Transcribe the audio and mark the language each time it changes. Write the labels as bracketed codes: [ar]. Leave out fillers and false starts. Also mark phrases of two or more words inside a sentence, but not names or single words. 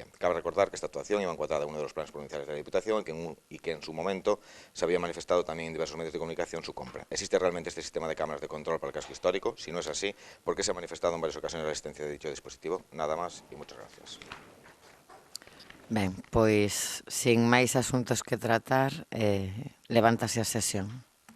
[es] Cabe recordar que esta actuación iba encuadrada en uno de los planes provinciales de la Diputación y que en su momento se había manifestado también en diversos medios de comunicación su compra. ¿Existe realmente este sistema de cámaras de control para el casco histórico? Si no es así, ¿por qué se ha manifestado en varias ocasiones la existencia de dicho dispositivo? Nada más y muchas gracias. [gl] Ben, pois, sin máis asuntos que tratar, levántase a sesión.